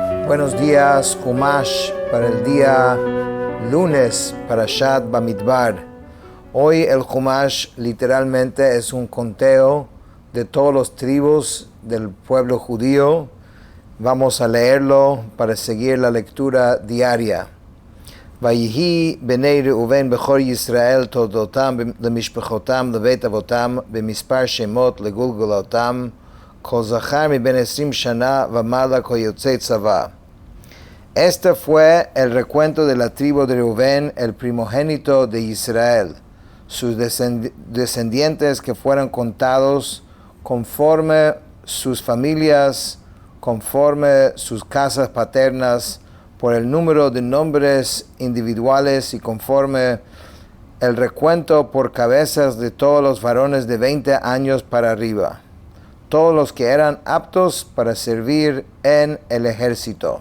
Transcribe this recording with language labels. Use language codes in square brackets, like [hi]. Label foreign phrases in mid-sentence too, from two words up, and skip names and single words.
[es] Buenos días, Humash, para el día lunes, Parashat Bamidbar. Hoy el Humash literalmente es un conteo de todas las tribus del pueblo judío. Vamos a leerlo para seguir la lectura diaria. [he] ויהיו בני ראובן בכור ישראל תולדתם למשפחתם לבית אבתם במספר שמות לגלגלתם כל זכר מבן 20 שנה ומעלה כל יצא צבא. [es] Este fue el recuento de la tribu de Reuven, el primogénito de Israel, sus descendientes que fueron contados conforme sus familias, conforme sus casas paternas, por el número de nombres individuales y conforme el recuento por cabezas de todos los varones de 20 años para arriba, todos los que eran aptos para servir en el ejército.